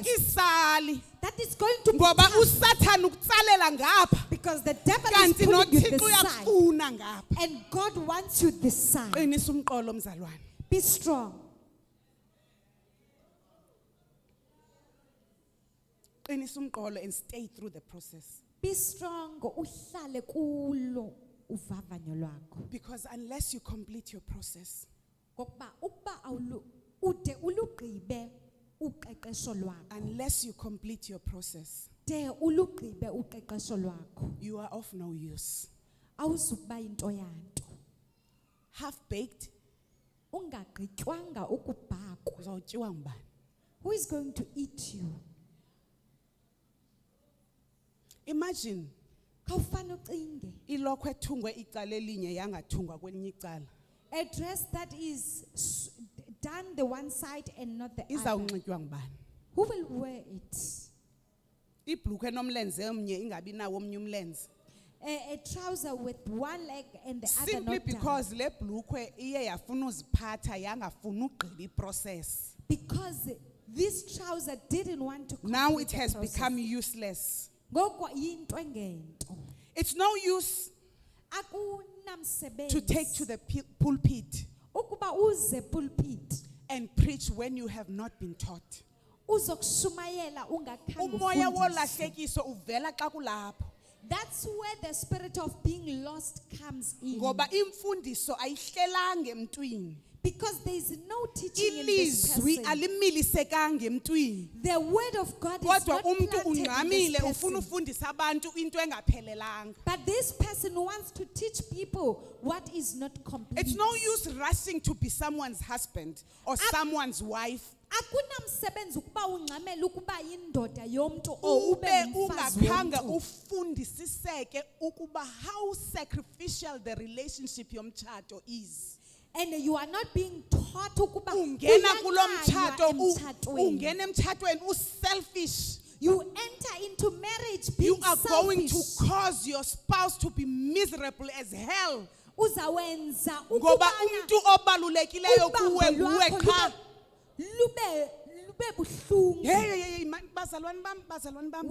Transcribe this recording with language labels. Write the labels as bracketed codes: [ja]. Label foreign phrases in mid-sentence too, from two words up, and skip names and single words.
[xh] mdakisali [en] that is going to be [xh] ngoba [en] tough [xh] uSathane ukutsalela ngapha [en] because the devil is [xh] kanti [en] pulling you [xh] noThixo [en] this side [xh] uyakufuna ngapha. [en] and God wants you this side. [xh] Qinisa umqolo mzalwane. [en] Be strong. [xh] Qinisa umqolo [en] and stay through the process. Be strong [xh] uhlale kulo uvavanyo lwakho. [en] Because unless you complete your process, [xh] Ngokuba ukuba ude ulugqibe uqeqesho lwakho. [en] unless you complete your process, [xh] De ulugqibe uqeqesho lwakho. [en] you are of no use. [xh] Awuzukuba into yanto. [en] Half baked, [xh] Ungagqitywanga ukubhakwa. uzawutyiwa ngubani? [en] Who is going to eat you? Imagine [xh] Khawufana ucinge. ilokhwe ethungwe icala elinye yangathungwa kwelinye icala. [en] A dress that is done the one side and not the other. [xh] Izawunxitywa ngubani? [en] Who will wear it? [xh] Ibhlukwe enomlenze omnye ingabi nawo omnye umlenze. [en] A trouser with one leg and the other Simply not done. [xh] because le bhlukwe iye yafuna uziphatha yangafuna ugqiba iprocess. [en] Because this trouser didn't want to complete Now it the has process. become useless. [xh] Ngoko yinto engento. [en] It's no use [xh] Akunamsebenzi. [en] to take to the pulpit [xh] Ukuba uze pulpit. [en] and preach when you have not been taught. [xh] Uzokushumayela ungakhange Umoya ufundiswe. wolahlekiso uvela xa kulapho. [en] That's where the spirit of being lost comes in. [xh] Ngoba imfundiso ayihlelanga emntwini. [en] Because there is no teaching in this [xh] Ilizwi [en] person. [xh] alimilisekanga emntwini. [en] The word of God is [xh] Kodwa [en] not [xh] umuntu [en] planted in [xh] ungxamile [en] this [xh] ufuna [en] person. [xh] ufundisa abantu into engaphelelanga. [en] But this person wants to teach people what is not complete. It's no use rushing to be someone's husband or someone's wife. [xh] Akunamsebenzi ukuba ungxamele ukuba yindoda yomntu or ube Ube umfazi ungakhange womntu. ufundisiseke ukuba [en] how sacrificial the relationship yomtshato is. And you are not being taught ukuba [xh] Ungena kulo kuyakanywa mtshato, emtshatweni. ungena emtshatweni uselfish. [en] You enter into marriage being You are going to selfish. cause your spouse to be miserable as hell. [xh] Uzawenza Ngoba ukubana umuntu obalulekileyo kuwe ubambo nguwe lwakho qha. lube buhlungu. Hey bazalwane bam